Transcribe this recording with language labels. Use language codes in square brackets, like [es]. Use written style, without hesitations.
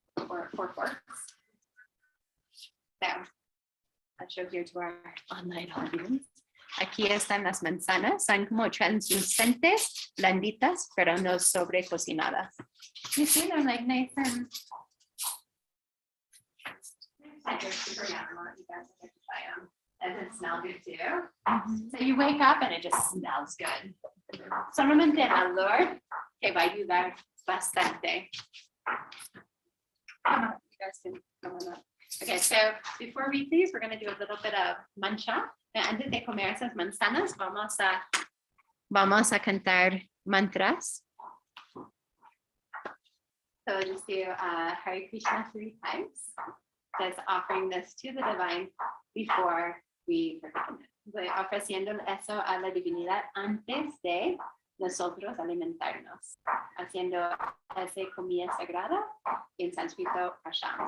[en] Or 4 forks. So that shows you to our online audience. [es] Aquí están las manzanas, son como translucentes, blanditas, pero no sobrecocinadas. [en] You see, they're like nice and super yummy. You guys have to try them. And it smells good too. So you wake up and it just smells good. [es] Solamente el olor te va a ayudar bastante. [en] Come on, you guys can come on up. Okay, so before we please, we're going to do a little bit of mancha. [es] Antes de comer esas manzanas, vamos a cantar mantras. [en] So just do Hare Krishna 3 times. That's offering this to the divine before we perform it. [es] Voy ofreciendo eso a la divinidad antes de nosotros alimentarnos, haciendo esa comida sagrada, en sánscrito prasham.